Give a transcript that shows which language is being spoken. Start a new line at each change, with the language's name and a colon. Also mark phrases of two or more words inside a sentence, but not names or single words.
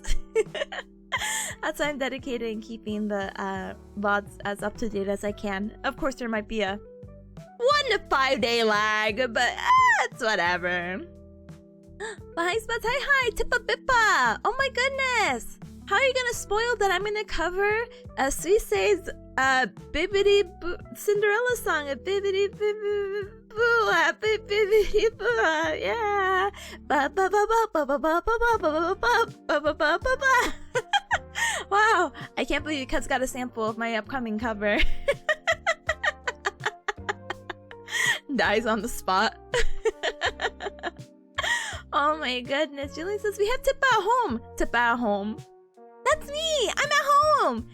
English: That's why I'm dedicated in keeping the VODs as up to date as I can. Of course, there might be a 1 to 5 day lag, but it's whatever. But hi, Spots. Hi, Tippa Bippa. Oh my goodness. How are you gonna spoil that I'm gonna cover Suisei's Bibbidi Boo Cinderella song? A Bibbidi Boo Bibbidi Boo, yeah. Ba ba ba ba ba ba ba ba ba ba ba ba ba. Wow, I can't believe you guys got a sample of my upcoming cover. Dies on the spot. Oh my goodness. Julie says we have Tippa at home. That's me! I'm at home!